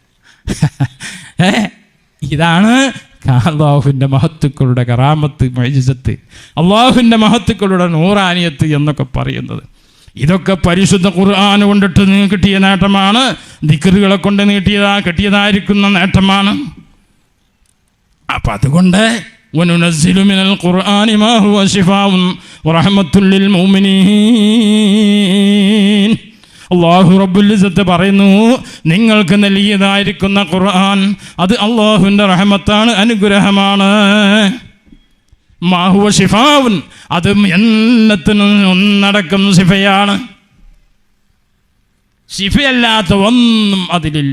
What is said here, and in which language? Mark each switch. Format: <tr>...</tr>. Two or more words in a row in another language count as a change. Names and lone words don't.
<ml>ഇതാണ് അല്ലാഹുവിൻ്റെ മഹത്തുക്കളുടെ കറാമത്ത്, മുഅ്ജിസത്ത്, അല്ലാഹുവിൻ്റെ മഹത്തുക്കളുടെ നൂറാനിയത്ത് എന്നൊക്കെ പറയുന്നത്. ഇതൊക്കെ പരിശുദ്ധ ഖുർആൻ കൊണ്ടിട്ട് കിട്ടിയ നേട്ടമാണ്, ദിക്റുകളെ കൊണ്ട് കിട്ടിയതായിരിക്കുന്ന നേട്ടമാണ്. അപ്പം അതുകൊണ്ട്</ml> <ar>وَنُنَزِّلُ مِنَ الْقُرْآنِ مَا هُوَ شِفَاءٌ وَرَحْمَةٌ لِّلْمُؤْمِنِينَ. الله رب العزة</ar> <ml>പറയുന്നു, നിങ്ങൾക്ക് നൽകിയതായിരിക്കുന്ന ഖുർആൻ അത് അല്ലാഹുവിൻ്റെ റഹ്മത്താണ്, അനുഗ്രഹമാണ്.</ml> <ar>ما هو شفاء,</ar> <ml>അത് എല്ലാത്തിനും ഒന്നടക്കം ശിഫയാണ്. ശിഫയല്ലാത്ത ഒന്നും അതിലില്ല.</ml>